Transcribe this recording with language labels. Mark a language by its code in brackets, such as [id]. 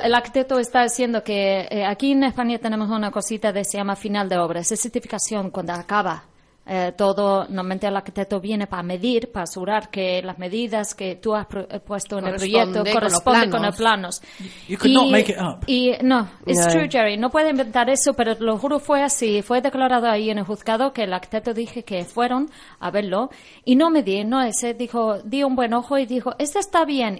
[es] El arquitecto está diciendo que aquí en España tenemos una cosita que se llama final de obra. Es certificación cuando acaba. Todo normalmente el arquitecto viene para medir, para asegurar que las medidas que tú has puesto en el proyecto corresponden con los planos. [en] You could not make it up. No, it's true, Jerry. [es] No puede inventar eso, pero lo juro, fue así. Fue declarado ahí en el juzgado que el arquitecto dije que fueron a verlo y no medí, no ese. Dijo, di un buen ojo y dijo, este está bien.